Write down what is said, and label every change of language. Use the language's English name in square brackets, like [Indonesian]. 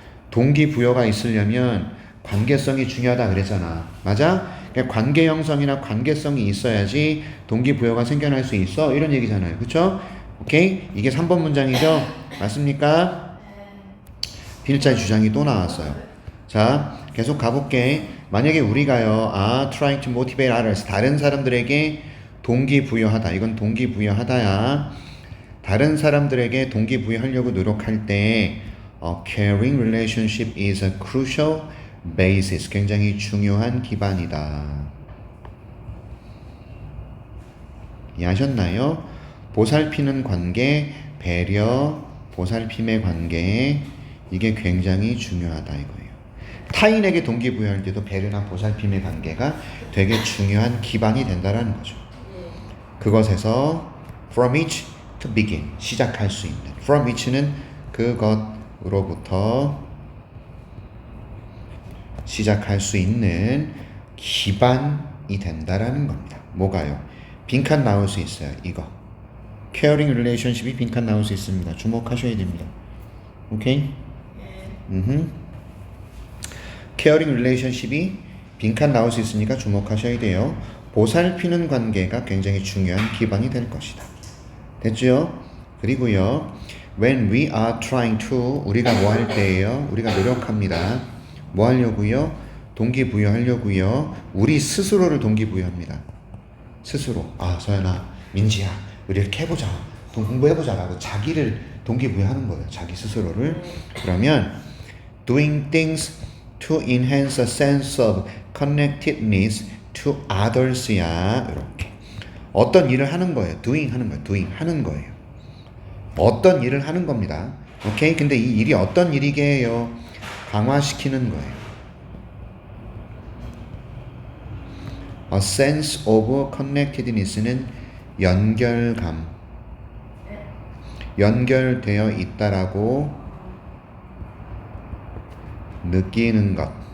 [Korean] 동기부여가 있으려면 관계성이 중요하다 그랬잖아. 맞아? 그러니까 관계 형성이나 관계성이 있어야지 동기부여가 생겨날 수 있어. 이런 얘기잖아요. 그쵸? 오케이? 이게 3번 문장이죠? 맞습니까? 필자의 주장이 또 나왔어요. 자, 계속 가볼게. 만약에 우리가요, [English] trying to motivate others. [Korean] 다른 사람들에게 동기부여하다. 이건 동기부여하다야. 다른 사람들에게 동기부여하려고 노력할 때 [English] caring relationship is a crucial basis. [Korean] 굉장히 중요한 기반이다. 이해하셨나요? 보살피는 관계, 배려, 보살핌의 관계 이게 굉장히 중요하다 이거예요. 타인에게 동기부여할 때도 배려나 보살핌의 관계가 되게 중요한 기반이 된다라는 거죠. 그것에서 [English] from which to begin [Korean] 시작할 수 있는 from which는 그것으로부터 시작할 수 있는 기반이 된다라는 겁니다. 뭐가요? 빈칸 나올 수 있어요. 이거 caring relationship이 빈칸 나올 수 있습니다. 주목하셔야 됩니다. 오케이? caring relationship이 빈칸 나올 수 있으니까 주목하셔야 돼요. 보살피는 관계가 굉장히 중요한 기반이 될 것이다. 됐죠? 그리고요. [English] when we are trying to [Korean] 우리가 뭐 할 때예요? 우리가 노력합니다. 뭐 하려고요? 동기부여하려고요. 우리 스스로를 동기부여합니다. 스스로. 서연아, 민지야, 우리 이렇게 해보자. 공부해보자 라고 자기를 동기부여하는 거예요. 자기 스스로를. 그러면 [English] doing things to enhance a sense of connectedness to others야. [Korean] 이렇게 어떤 일을 하는 거예요. doing 하는 거예요. doing 하는 거예요. 어떤 일을 하는 겁니다. 오케이? 근데 이 일이 어떤 일이게 해요? 강화시키는 거예요. [English] A sense of connectedness는 [Korean] 연결감, 연결되어 있다라고 느끼는 것.